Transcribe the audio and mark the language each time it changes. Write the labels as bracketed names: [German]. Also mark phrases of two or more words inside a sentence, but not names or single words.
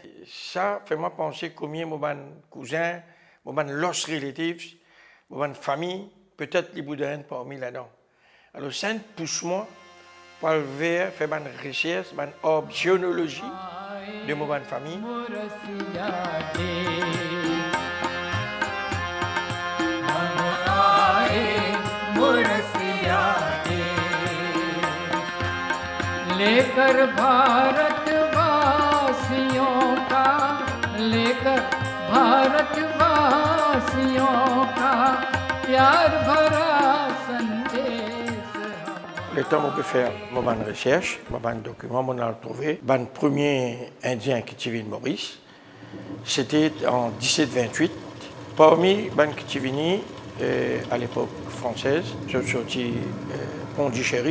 [French] Ça fait moi penser combien de cousins, de [English] lost relatives, [French] de famille, peut-être les Bouddhains parmi là-dedans. Alors ça pousse-moi pour faire une recherche, une généalogie de ma famille. [Hindi] लेकर भारतवासियों का प्यार भरा संदेश. [French] Le temps où je peux faire une recherche, un document, on a trouvé. Le premier Indien qui est venu de Maurice, c'était en 1728. Parmi les qui sont venus à l'époque française, je suis sorti Pondichéry.